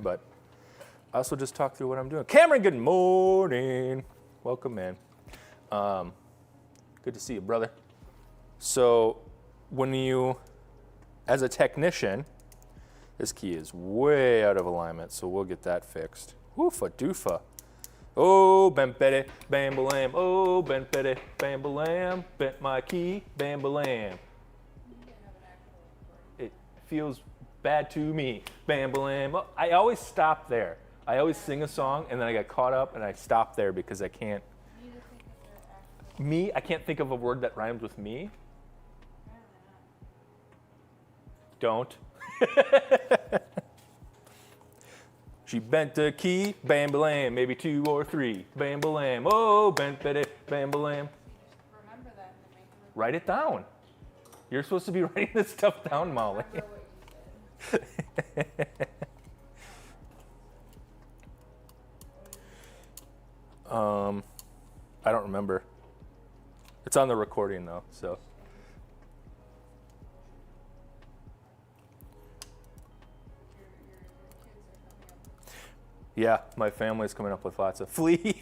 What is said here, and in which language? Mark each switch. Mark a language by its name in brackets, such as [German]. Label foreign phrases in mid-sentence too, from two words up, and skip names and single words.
[English] But I also just talk through what I'm doing. Cameron, good morning. Welcome, man. Good to see you, brother. So when you, as a technician, this key is way out of alignment, so we'll get that fixed. Woofa doofa. Oh, bam-beddy, bam-balam. Oh, bam-beddy, bam-balam. Bent my key, bam-balam. It feels bad to me, bam-balam. Oh, I always stop there. I always sing a song, and then I get caught up, and I stop there because I can't. I can't think of a word that rhymes with me. Don't. She bent the key, bam balam, maybe 2 or 3, bam balam. Oh, bent it, bam balam. Remember that and make them Write it down. You're supposed to be writing this stuff down, Molly. remember what you said. I don't remember. It's on the recording though, so. Yeah, my family's coming up with lots of flea.